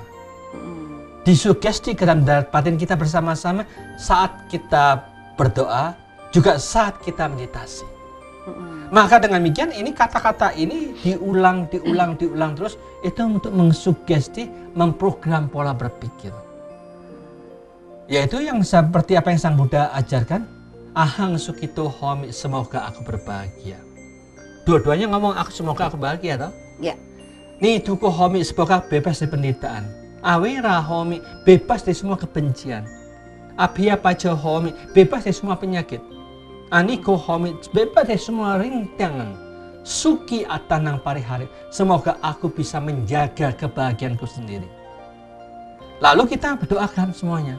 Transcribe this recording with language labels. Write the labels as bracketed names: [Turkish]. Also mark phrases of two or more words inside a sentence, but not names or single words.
[Indonesian] Disugesti ke dalam batin kita bersama-sama saat kita berdoa, juga saat kita meditasi. Maka dengan demikian ini kata-kata ini diulang terus, itu untuk mengsugesti, memprogram pola berpikir. Yaitu yang seperti apa yang Sang Buddha ajarkan, [Pali] ahang sukito homi, [Indonesian] semoga aku berbahagia. Dua-duanya ngomong aku semoga aku bahagia toh? Ya. [Pali] Ni duko homi, [Indonesian] semoga bebas dari penderitaan. [Pali] Awira homi, [Indonesian] bebas dari semua kebencian. [Pali] Abhiya paja homi, [Indonesian] bebas dari semua penyakit. [Pali] Aniko homi, [Indonesian] bebas dari semua rintangan. [Pali] Suki atanang parihari, [Indonesian] semoga aku bisa menjaga kebahagiaanku sendiri. Lalu kita berdoakan semuanya.